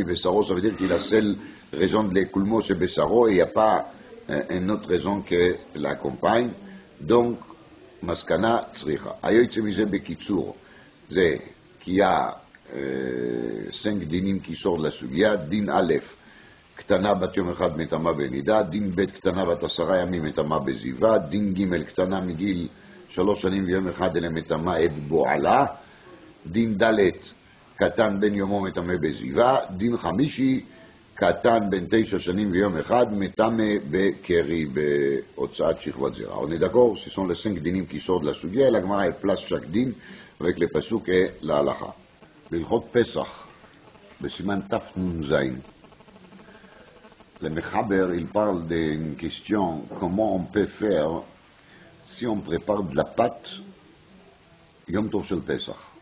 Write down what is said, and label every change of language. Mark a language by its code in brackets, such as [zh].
[fr] Mi Bessaro, ça veut dire qu'il a seule raison de l'écoulement, c'est Bessaro, et il n'y a pas une autre raison que l'accompagne. Donc, Maskana Tzricha. Ayoytsemizé Bekitsur, c'est qu'il y a 5 dinim qui sortent de la Sugia, din Aleph. [he] קטנה בת יום אחד מטמאה בנידה, דין ב' קטנה בת 10 ימים מטמאה בזיווה, דין ג' קטנה מגיל 3 שנים ויום אחד אלה מטמאה את בועלה, דין ד' קטן בן יומו מטמא בזיווה, דין חמישי קטן בן 9 שנים ויום אחד מטמא בקרי בהוצאת שכבת זרע. [fr] On est d'accord, ce sont les 5 dinim qui sortent de la Sugia, et la Gemara elle place chaque din avec les pasuk et la halacha. [he] בהלכות פסח, בסימן תנ"ז, [fr] le Mechaber, il parle d'une question, comment on peut faire si on prépare de la pâte Yom Tov Shel Pesach.